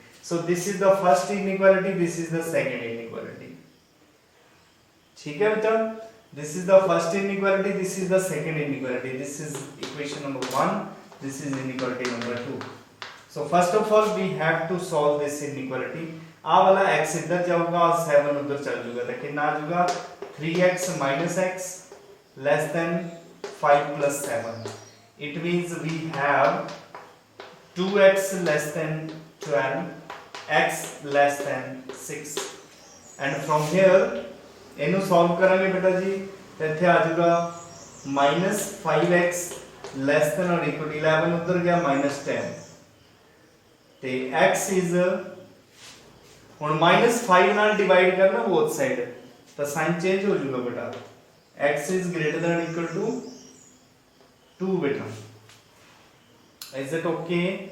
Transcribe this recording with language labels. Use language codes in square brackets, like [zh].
[en] So this is the first inequality, this is the second inequality. [hi] ठीक है बेटा, [en] this is the first inequality, this is the second inequality. This is equation number 1, this is inequality number 2. So first of all we have to solve this inequality. [pa] आ वाला x इधर जाऊंगा और 7 उधर चल जाएगा, तो कितना आ जाएगा [en] 3x minus x less than 5 plus 7. It means we have 2x less than 12, x less than 6. And from here [pa] ਇਹਨੂੰ ਸੋਲਵ ਕਰਾਂਗੇ ਬੇਟਾ ਜੀ, ਤੇ ਇੱਥੇ ਆ ਜਾਊਗਾ [en] -5x less than or equal to 11 [pa] ਉਧਰ ਗਿਆ -10, ਤੇ [en] x is ਹੁਣ -5 ਨਾਲ divide ਕਰਨਾ ਬੋਥ ਸਾਈਡ, ਤਾਂ ਸਾਈਨ ਚੇਂਜ ਹੋ ਜਾਊਗਾ ਬੇਟਾ, x is greater than or equal to 2 [pa] ਬੇਟਾ, [en] is it okay?